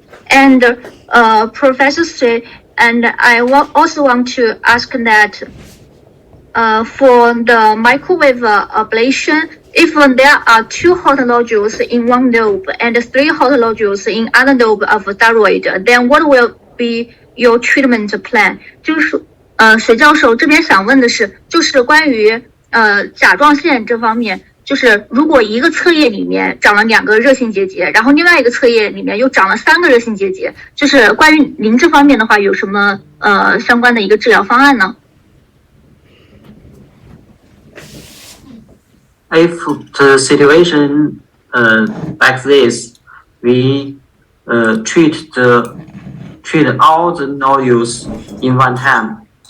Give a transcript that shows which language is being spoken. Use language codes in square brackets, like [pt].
[en] And Professor Sui, and I also want to ask that for the microwave ablation, if there are 2 hot nodules in one lobe and 3 hot nodules in other lobe of thyroid, then what will be your treatment plan? [zh] 就是水教授这边想问的是，就是关于甲状腺这方面，就是如果一个侧叶里面长了2个热性结节，然后另外一个侧叶里面又长了3个热性结节，就是关于您这方面的话，有什么相关的一个治疗方案呢 [en] ？If the situation like this, we treat all the nodules in one time.